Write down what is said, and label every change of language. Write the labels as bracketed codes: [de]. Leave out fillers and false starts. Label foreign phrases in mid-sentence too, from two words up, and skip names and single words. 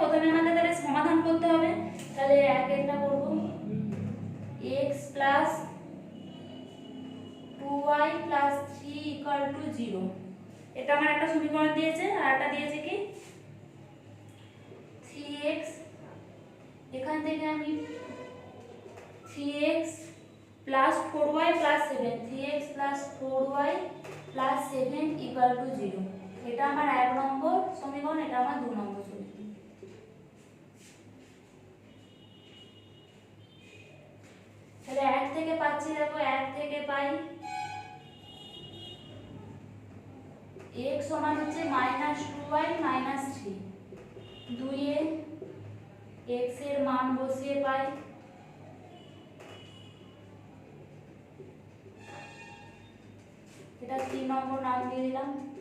[bn] প্রথমে আমাদের তাহলে সমাধান করতে হবে। তাহলে একেরটা করব x + 2y + 3 = 0, এটা আমার একটা সমীকরণ দিয়েছে। আর একটা দিয়েছে কি 3x, এখান থেকে আমি 3x + 4y + 7, 3x + 4y + 7 = 0, এটা আমার 1 নম্বর সমীকরণ, এটা আমার 2 নম্বর সমীকরণ। তাহলে 1 থেকে পাচ্ছি, দেখো 1 থেকে পাই x সমান হচ্ছে -2y - 3, 2 এ x এর মান বসিয়ে পাই এটা 3 নম্বর নাম দিয়ে দিলাম।